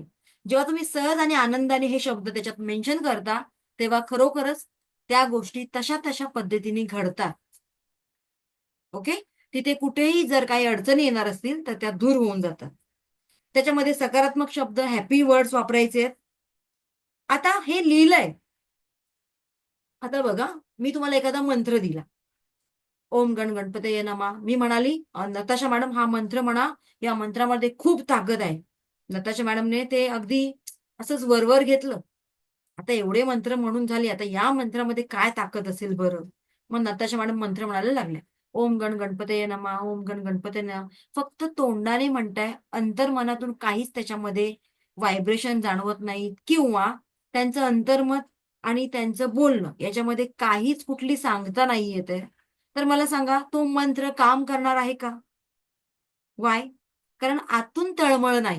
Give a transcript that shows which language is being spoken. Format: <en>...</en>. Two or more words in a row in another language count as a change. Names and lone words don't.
<mr>जेव्हा तुम्ही सहज आणि आनंदाने हे शब्द त्याच्यात मेन्शन करता, तेव्हा खरोखरच त्या गोष्टी तशा तशा पद्धतीने घडतात. ओके. तिथे कुठेही जर काही अडचणी येणार असतील तर त्या दूर होऊन जातात. त्याच्यामध्ये सकारात्मक शब्द,</mr> <en>happy words</en> <mr>वापरायचे आहेत. आता हे लिहिलंय. आता बघा, मी तुम्हाला एखादा मंत्र दिला,</mr> <sa>ओम गण गणपतये नमः.</sa> <mr>मी म्हणाली, नताशा मॅडम हा मंत्र म्हणा, या मंत्रामध्ये खूप ताकद आहे. नताशा मॅडमने ते अगदी असंच वरवर घेतलं. आता एवढे मंत्र म्हणून झाले, आता या मंत्रामध्ये काय ताकद असेल बरं? मग नताशा मॅडम मंत्र म्हणायला लागल्या,</mr> <sa>ओम गण गणपतये नमः, ओम गण गणपतये नमः.</sa> <mr>फक्त तोंडाने म्हणताय, अंतर्मनातून काहीच त्याच्यामध्ये व्हायब्रेशन जाणवत नाही, किंवा त्यांचं अंतर्मत आणि त्यांचं बोलणं याच्यामध्ये काहीच कुठली सांगता नाही येते. तर मला सांगा, तो मंत्र काम करणार आहे का? वाय? कारण आतून तळमळ नाही.</mr>